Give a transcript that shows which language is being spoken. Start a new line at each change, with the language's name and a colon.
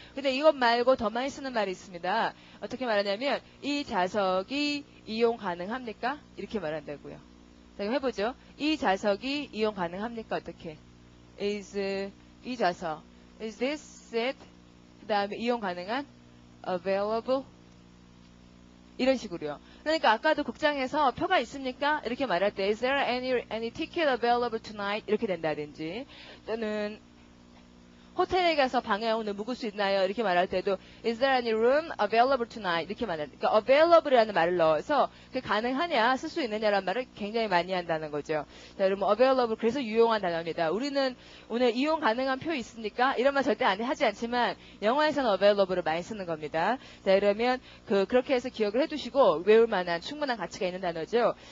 Korean: 근데 이것 말고 더 많이 쓰는 말이 있습니다. 어떻게 말하냐면 이 좌석이 이용 가능합니까? 이렇게 말한다고요. 자, 해보죠. 이 좌석이 이용 가능합니까? 어떻게? 이 좌석.
English: Is this seat?
Korean: 그 다음에 이용 가능한? Available? 이런 식으로요. 그러니까 아까도 극장에서 표가 있습니까? 이렇게 말할 때
English: Is there any ticket available tonight?
Korean: 이렇게 된다든지 또는 호텔에 가서 방에 오늘 묵을 수 있나요? 이렇게 말할 때도
English: Is there any room available tonight?
Korean: 이렇게 말할 때 그러니까 available이라는 말을 넣어서 그게 가능하냐, 쓸 수 있느냐라는 말을 굉장히 많이 한다는 거죠. 자, 여러분 available 그래서 유용한 단어입니다. 우리는 오늘 이용 가능한 표 있습니까? 이런 말 절대 하지 않지만 영어에서는 available을 많이 쓰는 겁니다. 자, 이러면 그렇게 해서 기억을 해두시고 외울 만한 충분한 가치가 있는 단어죠.